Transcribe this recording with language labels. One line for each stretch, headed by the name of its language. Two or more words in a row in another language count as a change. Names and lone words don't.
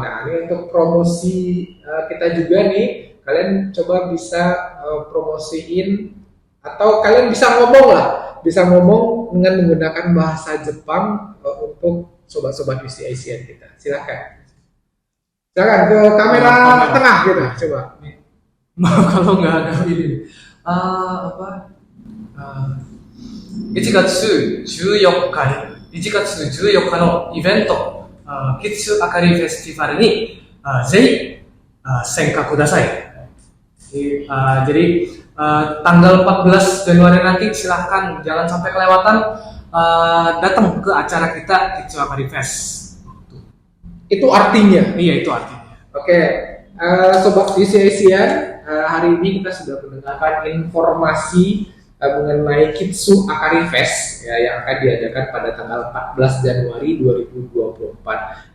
Indonesian: Nah ini untuk promosi kita juga nih, kalian coba bisa promosiin atau kalian bisa ngomong lah, bisa ngomong dengan menggunakan bahasa Jepang untuk sobat-sobat UC Asian kita. Silakan ke kamera tengah gitu, coba. Kalau nggak ada ini,
Japanese: 1 月14日に1月14日のイベント、キッズアカリフェスティバルにぜひ参加ください。
Indonesian: Jadi tanggal 14 Januari nanti silahkan jangan sampai kelewatan datang ke acara kita Kitsu Akari Fest. Itu artinya? Iya, itu artinya. Oke, Sobat UC Asian, hari ini kita sudah mendengarkan informasi mengenai Kitsu Akari Fest ya, yang akan diadakan pada tanggal 14 Januari 2024.